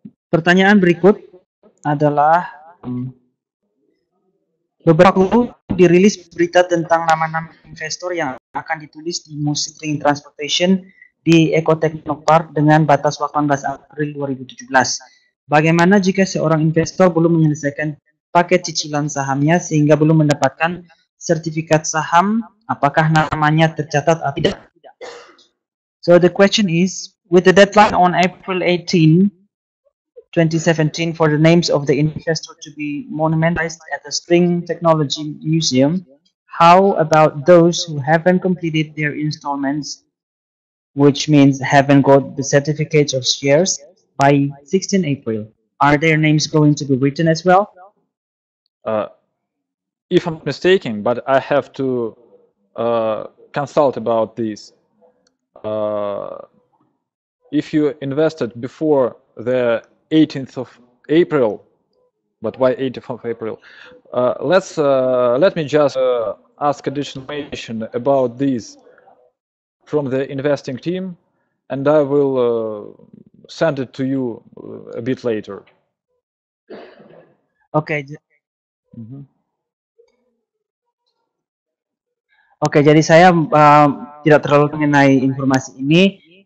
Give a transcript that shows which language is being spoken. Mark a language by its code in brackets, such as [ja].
[id] Pertanyaan berikut adalah beberapa waktu dirilis berita tentang nama-nama investor yang akan ditulis di Music Ring Transportation di Ecotechnopark dengan batas waktu 18 April 2017. Bagaimana jika seorang investor belum menyelesaikan paket cicilan sahamnya sehingga belum mendapatkan sertifikat saham? Apakah namanya tercatat atau tidak? [en] So the question is, with the deadline on April 18, 2017 for the names of the investor to be monumentalized at the String Technology Museum, how about those who haven't completed their installments, which means haven't got the certificates of shares by 16 April? Are their names going to be written as well? If I'm not mistaken, but I have to consult about this. If you invested before the 18th of April, but why 18th of April? Let me just ask additional information about this from the investing team, and I will send it to you a bit later. [id] Oke, jadi saya tidak terlalu mengenai informasi ini.